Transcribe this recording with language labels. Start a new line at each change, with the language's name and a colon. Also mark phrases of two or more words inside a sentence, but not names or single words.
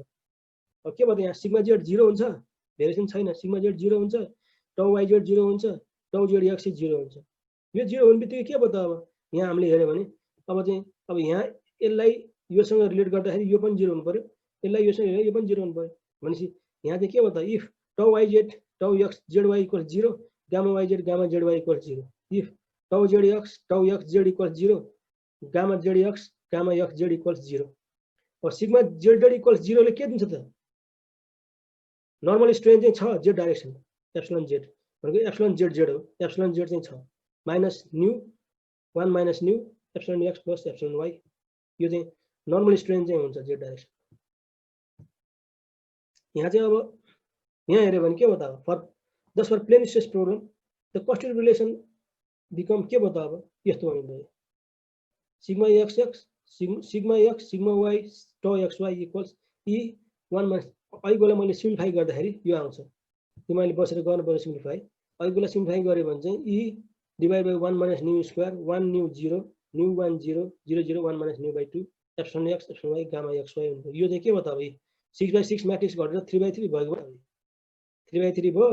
Nepali: अब के भयो त, यहाँ
English: sigma z
Nepali: 0 हुन्छ, भेरिएसन छैन,
English: sigma z
Nepali: 0 हुन्छ,
English: tau y z
Nepali: 0 हुन्छ,
English: tau z x
Nepali: 0 हुन्छ। यो 0 हुने बित्तिकै के भयो त, अब यहाँ हामीले हेऱ्यो भने अब यहाँ यसलाई योसँग रिलेट गर्दाखेरि यो पनि 0 हुनु पर्यो, यसलाई योसँग हेरेर यो पनि 0 हुनु पर्यो। भनेपछि यहाँ चाहिँ के भयो त,
English: if tau y z tau x z y equals 0, gamma y z gamma z y equals 0, if tau z x tau x z equals 0, gamma z x gamma x z equals 0. अब sigma z z equals 0
Nepali: ले के दिन्छ त,
English: normal strain
Nepali: चाहिँ छ
English: z direction, epsilon z भनेको epsilon z z हो, epsilon z
Nepali: चाहिँ छ
English: minus nu 1 minus nu epsilon x plus epsilon y,
Nepali: यो चाहिँ
English: normal strain
Nepali: चाहिँ हुन्छ
English: z direction.
Nepali: यहाँ चाहिँ अब यहाँ हेऱ्यो भने के भयो त,
English: for plane stress problem the constitutive relation become
Nepali: के भयो त, अब यस्तो हुँदै
English: sigma x x sigma x sigma y tau x y equals E 1 minus,
Nepali: अहिलेकोलाई मैले सिम्प्लिफाई गर्दाखेरि यो आउँछ, तिमीले बसेर गर्नु पर्यो सिम्प्लिफाई। अहिलेकोलाई सिम्प्लिफाई गऱ्यो भने चाहिँ
English: E divide by 1 minus nu square 1 nu 0 nu 1 0 0 0 1 minus nu by 2 epsilon x epsilon y gamma x y हुन्छ।
Nepali: यो चाहिँ के भयो त, अब 6x6 म्याट्रिक्स घटेर 3x3 भएको भयो, 3x3 भयो।